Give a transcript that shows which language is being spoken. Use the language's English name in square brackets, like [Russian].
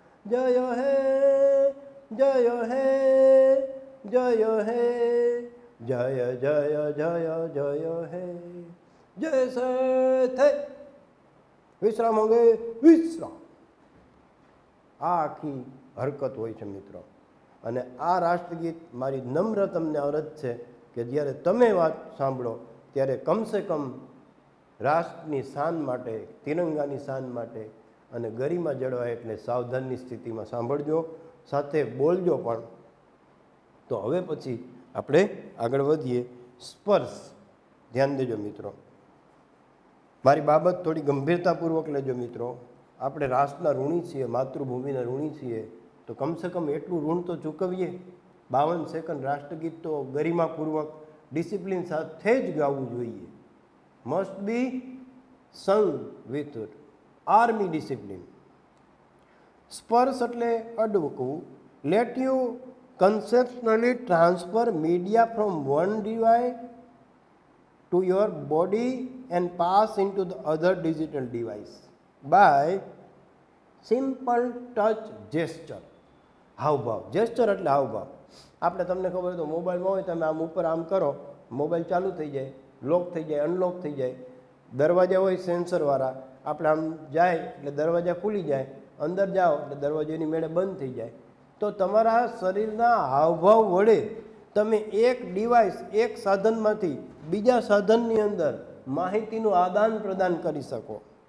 [Bangla] जय हे जय हे जय हे जय जय जय जय हे. [Hindi] जैसे थे [Gujarati] વિશ્રામ અંગે વિશ્રામ. આ આખી હરકત હોય છે મિત્રો. અને આ રાષ્ટ્રગીત મારી નમ્ર તમને અરજ છે કે જ્યારે તમે વાત સાંભળો ત્યારે કમસે કમ રાષ્ટ્રની શાન માટે, તિરંગાની શાન માટે અને ગરિમા જળવાય એટલે સાવધાનની સ્થિતિમાં સાંભળજો, સાથે બોલજો પણ. તો હવે પછી આપણે આગળ વધીએ. સ્પર્શ ધ્યાન દેજો મિત્રો. મારી બાબત થોડી ગંભીરતાપૂર્વક લેજો મિત્રો. આપણે રાષ્ટ્રના ઋણી છીએ, માતૃભૂમિના ઋણી છીએ, તો કમસે કમ એટલું ઋણ તો ચૂકવીએ. 52 સેકન્ડ રાષ્ટ્રગીત તો ગરિમાપૂર્વક ડિસિપ્લિન સાથે જ ગાવું જોઈએ. [English] Must be sung with army discipline. [Gujarati] સ્પર્શ એટલે અડકવું. [English] Let you conceptually transfer media from one device to your body and pass into the other digital device by simple touch gesture. [Gujarati] હાવભાવ. જેસ્ચર એટલે હાવભાવ. આપણે તમને ખબર હોય તો મોબાઈલમાં હોય, તમે આમ ઉપર આમ કરો, મોબાઈલ ચાલુ થઈ જાય, લોક થઈ જાય, અનલોક થઈ જાય. દરવાજા હોય સેન્સરવાળા, આપણે આમ જાય એટલે દરવાજા ખુલી જાય, અંદર જાઓ એટલે દરવાજાની મેળે બંધ થઈ જાય. તો તમારા શરીરના હાવભાવ વડે તમે એક ડિવાઇસ, એક સાધનમાંથી બીજા સાધનની અંદર માહિતીનું આદાન પ્રદાન કરી શકો.